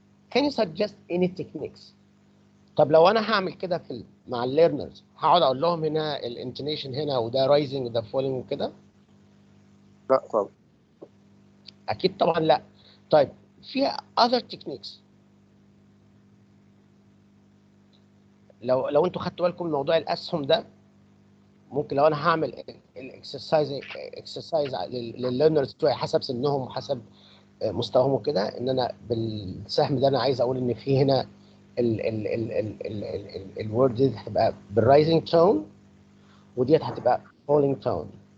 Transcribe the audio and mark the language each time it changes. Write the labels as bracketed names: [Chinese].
[English] Can you suggest any techniques? [Arabic] طب لو انا هعمل كده مع الليرنرز هقعد اقول لهم هنا الانتونيشن هنا وده رايزنج وده فولينج وكده؟ لا طبعا. اكيد طبعا لا. طيب في [English] other techniques. [Arabic] لو انتوا خدتوا بالكم من موضوع الاسهم ده، ممكن لو انا هعمل الاكسرسايز للليرنرز بتوعي حسب سنهم وحسب مستواهم وكده، ان انا بالسهم ده انا عايز اقول ان في هنا الورد دي هتبقى بالرايزنج تون وديت هتبقى فولينج تون.